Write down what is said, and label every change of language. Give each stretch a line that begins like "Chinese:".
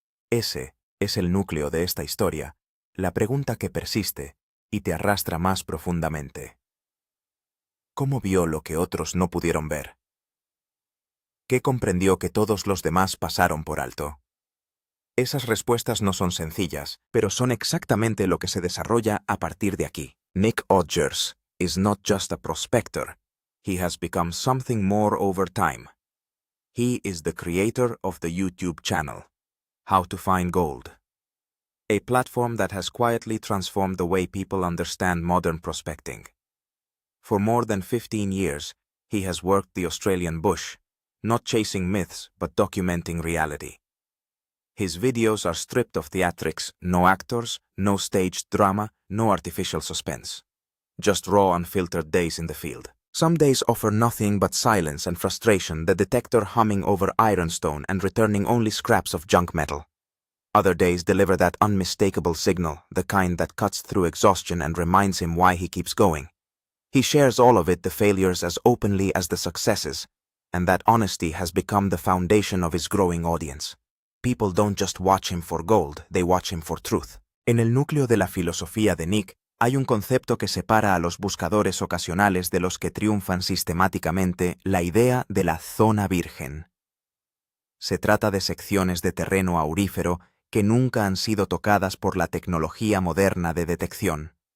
Spanish: Ese es el núcleo de esta historia, la pregunta que persiste y te arrastra más profundamente. ¿Cómo vio lo que otros no pudieron ver? ¿Qué comprendió que todos los demás pasaron por alto? Esas respuestas no son sencillas, pero son exactamente lo que se desarrolla a partir de aquí.
English: Nick Odgers is not just a prospector. He has become something more over time. He is the creator of the YouTube channel, How to Find Gold, a platform that has quietly transformed the way people understand modern prospecting. For more than 15 years, he has worked the Australian bush, not chasing myths but documenting reality. His videos are stripped of theatrics, no actors, no staged drama, no artificial suspense. Just raw, unfiltered days in the field. Some days offer nothing but silence and frustration, the detector humming over ironstone and returning only scraps of junk metal. Other days deliver that unmistakable signal, the kind that cuts through exhaustion and reminds him why he keeps going. He shares all of it, the failures as openly as the successes, and that honesty has become the foundation of his growing audience. People don't just watch him for gold, they watch him for truth.
Spanish: En el núcleo de la filosofía de Nick, hay un concepto que separa a los buscadores ocasionales de los que triunfan sistemáticamente, la idea de la zona virgen. Se trata de secciones de terreno aurífero que nunca han sido tocadas por la tecnología moderna de detección.